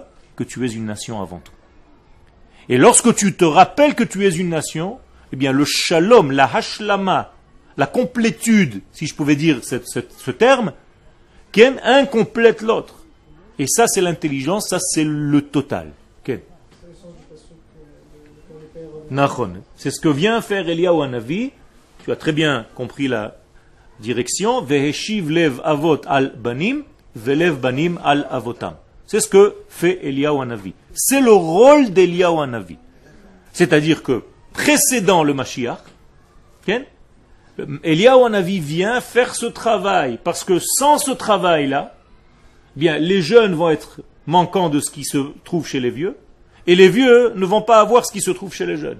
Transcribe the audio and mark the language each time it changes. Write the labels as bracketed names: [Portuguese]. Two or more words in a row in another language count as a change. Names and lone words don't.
[French] Que tu es une nation avant tout. Et lorsque tu te rappelles que tu es une nation, eh bien le shalom, la hashlama, la complétude, si je pouvais dire ce terme, un complète l'autre. Et ça c'est l'intelligence, ça c'est le total. C'est ce que vient faire Eliyahu Hanavi. Tu as très bien compris la direction. [Hebrew] והשיב לב אבות על בנים, ולב בנים על אבותם. [French] C'est ce que fait Eliyahu Hanavi. C'est le rôle d'Eliyahu Hanavi. C'est-à-dire que, précédant le Mashiach, Eliyahu Hanavi vient faire ce travail, parce que sans ce travail-là, bien, les jeunes vont être manquants de ce qui se trouve chez les vieux, et les vieux ne vont pas avoir ce qui se trouve chez les jeunes.